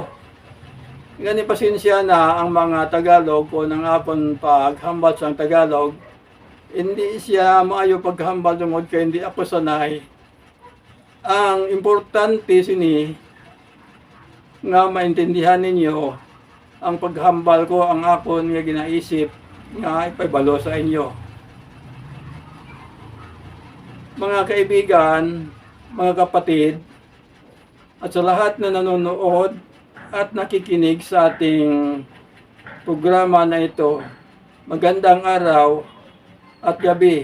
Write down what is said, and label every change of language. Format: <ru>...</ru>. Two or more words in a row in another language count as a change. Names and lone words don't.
<hil>Gani pasensya na ang mga Tagalog o nang akong paghambal sa Tagalog, hindi siya maayo paghambal tungod kay hindi ako sanay. Ang importante sini nga maintindihan ninyo ang paghambal ko, ang akon nga ginaisip nga ipabalo sa inyo.</hil> <tl>Mga kaibigan, mga kapatid, at sa lahat na nanonood at nakikinig sa ating programa na ito, magandang araw at gabi.</tl>